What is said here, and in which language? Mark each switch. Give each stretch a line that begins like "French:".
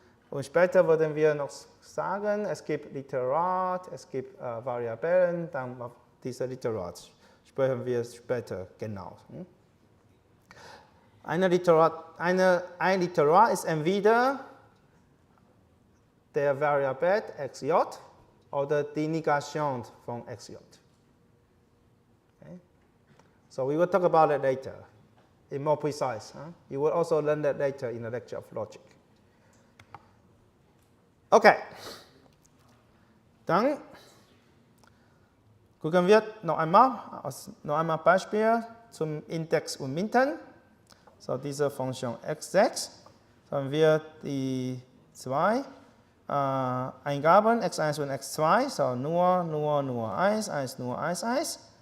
German: Und später würden wir noch sagen, es gibt Literat, es gibt Variablen, dann diese Literat sprechen wir später genau. Ein Literat ist entweder der Variable xj oder die Negation von xj. Okay.
English: So we will talk about it later, in more precise. You will also learn that later in the lecture of logic. Okay.
German: Dann gucken wir noch einmal Beispiel zum Index und Minten. So diese Funktion x6, haben wir die zwei Eingaben x1 und x2, so nur 1, 1, nur 1, 1.